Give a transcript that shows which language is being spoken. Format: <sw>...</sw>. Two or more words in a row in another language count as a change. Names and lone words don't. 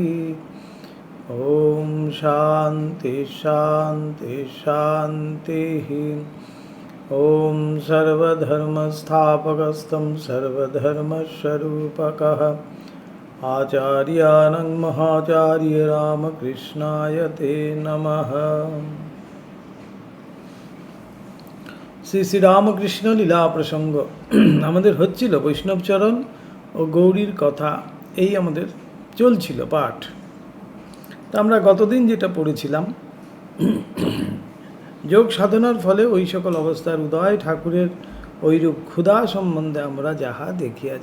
<sa>ॐ शान्ति शान्ति शान्तिः। ॐ सर्वधर्मस्थापकस्तं सर्वधर्मस्वरूपकः आचार्यानं महाचार्य रामकृष्णाय ते नमः।</sa> <bn>শ্রী শ্রী রামকৃষ্ণ লীলা প্রসঙ্গ আমাদের হচ্ছিল বৈষ্ণবচরণ ও গৌরীর কথা, এই আমাদের চলছিল পাঠ। তা আমরা গতদিন যেটা পড়েছিলাম, যোগ সাধনার ফলে ওই সকল অবস্থার উদয়, ঠাকুরের ওইরূপ ক্ষুধা সম্বন্ধে আমরা যাহা দেখিয়াছি।</bn>